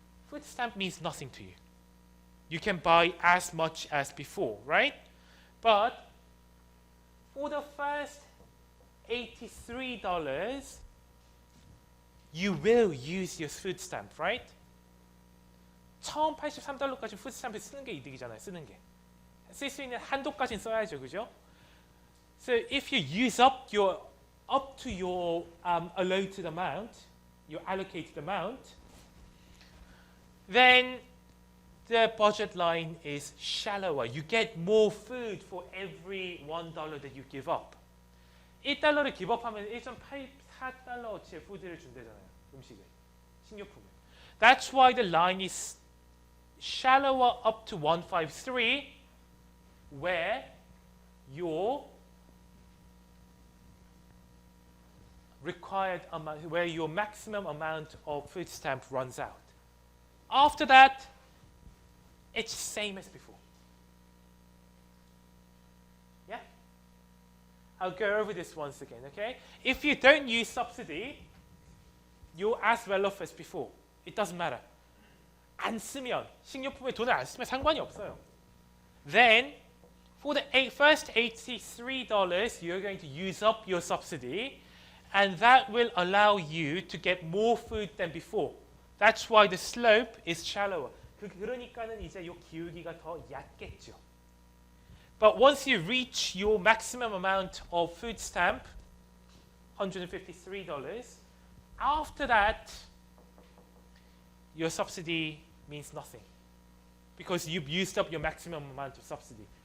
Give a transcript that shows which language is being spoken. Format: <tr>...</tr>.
<en>Food stamp means nothing to you. You can buy as much as before, right? But for the first $83, you will use your food stamp, right?</en> <ko>처음 $83까지 food stamp 쓰는 게 이득이잖아요. 쓰는 게. 쓸 수 있는 한도까지는 써야죠, 그죠?</ko> <en>So if you use up to your allotted amount, your allocated amount, then the budget line is shallower. You get more food for every $1 that you give up.</en> <ko>$1를 기법하면 1.84달러어치의 푸드를 준대잖아요. 음식을, 식료품을.</ko> <en>That's why the line is shallower up to 153, where your required amount, where your maximum amount of food stamp runs out. After that, it's the same as before. Yeah? I'll go over this once again, okay? If you don't use subsidy, you're as well off as before. It doesn't matter.</en> <ko>안 쓰면, 식료품에 돈을 안 쓰면 상관이 없어요.</ko> <en>Then, for the first $83, you're going to use up your subsidy, and that will allow you to get more food than before. That's why the slope is shallower.</en> <ko>그러니까는 이제 요 기울기가 더 얕겠죠.</ko> <en>But once you reach your maximum amount of food stamp, $153, after that, your subsidy means nothing because you've used up your maximum amount of subsidy.</en>